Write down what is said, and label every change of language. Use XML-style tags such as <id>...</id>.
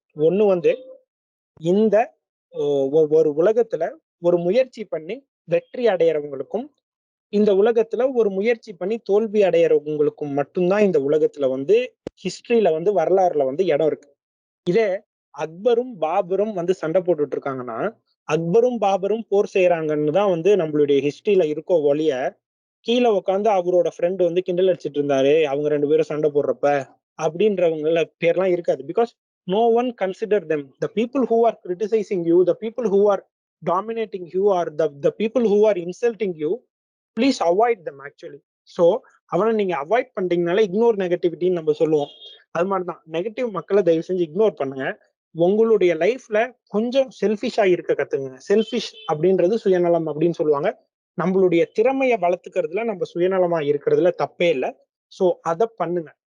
<ta>ஒண்ணு வந்து இந்த ஒரு உலகத்துல ஒரு முயற்சி பண்ணி வெற்றி அடையறவங்களுக்கும், இந்த உலகத்துல ஒரு முயற்சி பண்ணி தோல்வி அடையறவங்களுக்கும் மட்டும்தான் இந்த உலகத்துல வந்து ஹிஸ்டரியில வந்து வரலாறுல வந்து இடம் இருக்கு. இதே அக்பரும் பாபரும் வந்து சண்டை போட்டுட்டு இருக்காங்கன்னா, அக்பரும் பாபரும் போர் செய்யறாங்கன்னு தான் வந்து நம்மளுடைய ஹிஸ்டரியில இருக்கோ ஒழிய, கீழே உட்காந்து அவரோட ஃப்ரெண்டு வந்து கிண்டல் அடிச்சிட்டு இருந்தாரு அவங்க 2 பேரும் சண்டை போடுறப்ப அப்படின்றவங்கள பேர்லாம் இருக்காது.</ta> <en>Because no one consider them. The people who are criticizing you, the people who are dominating you, or the people who are insulting you, please avoid them actually.</en> <ta>So அவனை நீங்க அவாய்ட் பண்றீங்கனால இக்னோர் நெகட்டிவிட்டின்னு நம்ம சொல்லுவோம். அது மாதிரிதான் negative மக்களை தயவு செஞ்சு ignore பண்ணுங்க. உங்களுடைய லைஃப்ல கொஞ்சம் செல்ஃபிஷா இருக்க கத்துங்க. செல்ஃபிஷ் அப்படின்றது சுயநலம் அப்படின்னு சொல்லுவாங்க. நம்மளுடைய திறமையை வளர்த்துக்கிறதுல நம்ம சுயநலமா இருக்கிறதுல தப்பே இல்லை. ஸோ அதை பண்ணுங்க.</ta>